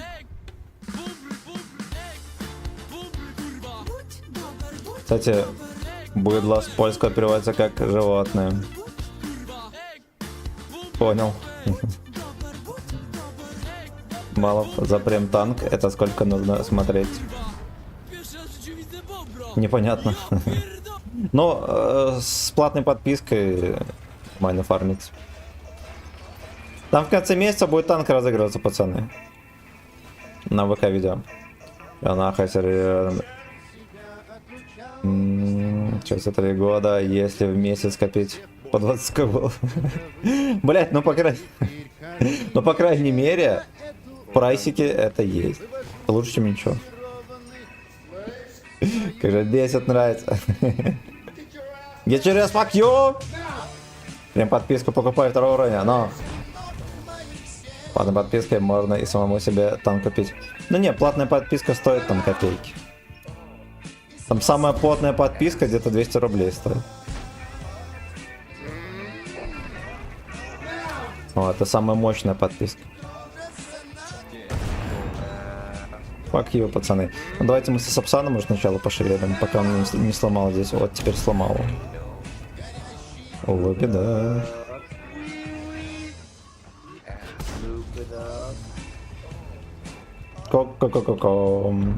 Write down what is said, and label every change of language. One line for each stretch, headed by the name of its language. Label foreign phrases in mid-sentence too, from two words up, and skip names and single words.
Polish: Ej, bobry, bobry, ej, bobry, kurwa.
Russian: Будь добр, будь Кстати, быдло с польского переводится как животное.
Polish: kurwa. Ej,
Russian: Понял. добр, будь добр. Эй, Мало за прем танк, это сколько нужно смотреть?
Polish: pierwszy raz w życiu widzę bobro.
Russian: Непонятно.
Polish: Pierdol-
Russian: Но с платной подпиской нормально фармить. Там в конце месяца будет танк разыгрываться, пацаны. На ВК видео. Я нахуй серьезно. Через 3 года, если в месяц копить по 20 кб. Блять, ну по крайней мере, в прайсике это есть. Лучше, чем ничего. Как же 10 нравится.
English: Get your ass, fuck you!
Russian: Прям подписку покупай 2 уровня, но... Платной подпиской можно и самому себе танк купить. Ну не, платная подписка стоит там копейки. Там самая плотная подписка где-то 200 рублей стоит. О, это самая мощная подписка.
English: Fuck you,
Russian: пацаны. Ну, давайте мы со Сапсаном, может, сначала пошевелим, пока он не сломал здесь. Вот, теперь сломал. О, беда. Ко-ко-ко-ко-ко.